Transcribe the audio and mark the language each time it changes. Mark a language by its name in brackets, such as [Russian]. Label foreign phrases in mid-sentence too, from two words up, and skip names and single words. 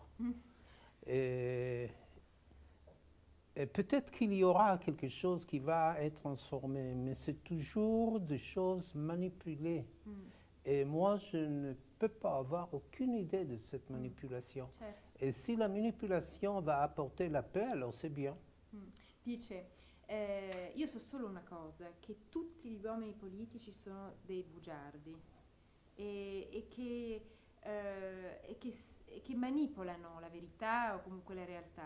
[French] Et peut-être qu'il y aura quelque chose qui va être transformé, mais c'est toujours des choses manipulées. Et moi, je ne peux pas avoir aucune idée de cette manipulation. [Italian] Certo. [French] Et si la manipulation va apporter la paix, alors c'est bien. [Italian] Dice, io so solo una cosa, che tutti gli uomini politici sono dei bugiardi e che manipolano la verità o comunque la realtà.